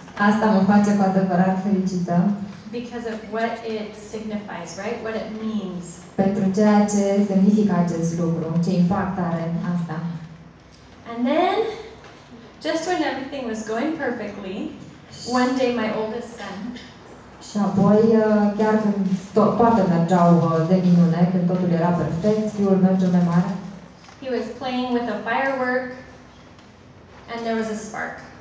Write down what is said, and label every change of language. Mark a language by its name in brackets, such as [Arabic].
[Romanian] Asta mă face cu adevărat fericită. [English] Because of what it signifies, right? What it means. [Romanian] Pentru ceea ce semnifică acest lucru, ce impact are asta. [English] And then, just when everything was going perfectly, one day my oldest son. [Romanian] Și apoi, chiar când toate mergeau de minune, când totul era perfect, fiul meu cel mai mare, [English] he was playing with a firework, and there was a spark.